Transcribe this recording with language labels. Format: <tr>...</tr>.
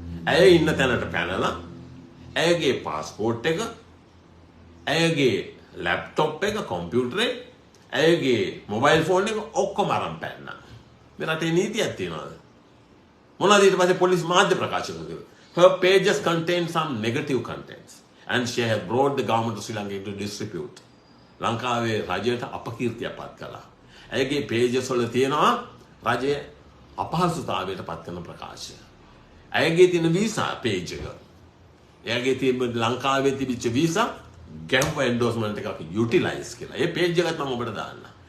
<si>ඇය ඉන්න තැනට පැනලා ඇයගේ පාස්පෝර්ට් එක, ඇයගේ ලැප්ටොප් එක, කම්පියුටර් එක, ඇයගේ මොබයිල් ෆෝන් එක ඔක්කොම අරන් පැන්නා. මේ රටේ නීතියක් තියනවාද? මොනවද ඊට පස්සේ පොලිස් මාධ්‍ය ප්‍රකාශ කළේ?</si> <en>Her pages contain some negative contents and she has brought the government of Sri Lanka into disrepute.</en> <si>ලංකාවේ රජයට අපකීර්තියක් පත් කළා. ඇයගේ pages වල තියෙනවා රජයේ අපහසුතාවයට පත් කරන ප්‍රකාශය. ඇයගේ තියෙන වීසා page එක. එයාගේ තියෙන ලංකාවේ තිබිච්ච වීසා ගැම්ප එන්ඩෝස්මන්ට් එකක් යුටිලයිස් කියලා. ඒ page එකත් මම ඔබට දාන්න.</si>